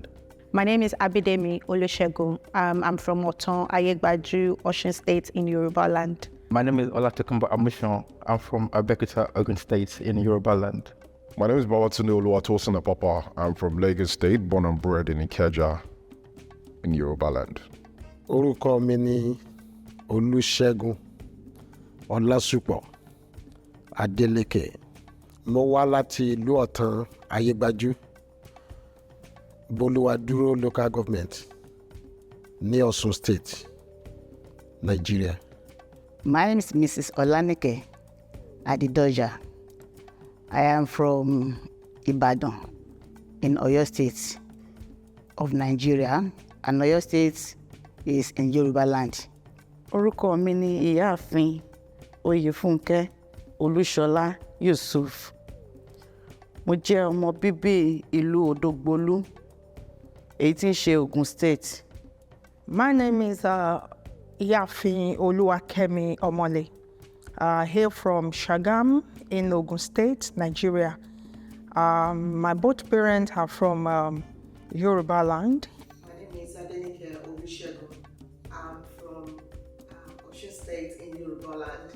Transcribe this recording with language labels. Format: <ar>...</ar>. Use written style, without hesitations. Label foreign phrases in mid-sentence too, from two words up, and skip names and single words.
<en>My name is Abidemi Olusegun. I'm from Oton, Ayegbaju, Osun State in Yorùbá land. My name is Olusegun. I'm from Abeokuta, Ogun State in Yorùbá land. My name is Babatunde Oluwatosin Apapa. I'm from Lagos State, born and bred in Ikeja in Yorùbá land.</en> <yo>Orúkọ mi ni Olusegun Ọlásùpọ̀ Adeleke. Mo wá láti ìlú Ọ̀tàn Ayégbájú, Bolúwadúró</yo> <en>local government</en> <yo>ní Osun State, Nigeria.</yo> <en>My name is Mrs. Olanike Adidoja. I am from Ibadan in Oyo State of Nigeria, and Oyo State is in Yorùbá land.</en> <yo>Orúkọ mi ni Ìyáàfin Oyèfúnkẹ́ Olúṣọlá Yusuf. Mo jẹ́ ọmọ bíbí ìlú Odògbolú, èyí tí ń ṣe Ogun State.</yo> <en>My name is Ìyáàfin Olúwakẹ́mi Ọmọlé. Hail from Shagam in Ogun State, Nigeria. My both parents are from Yorùbá land. My name is Adenike Olusegun. I'm from Osun State in Yorùbá land.</en>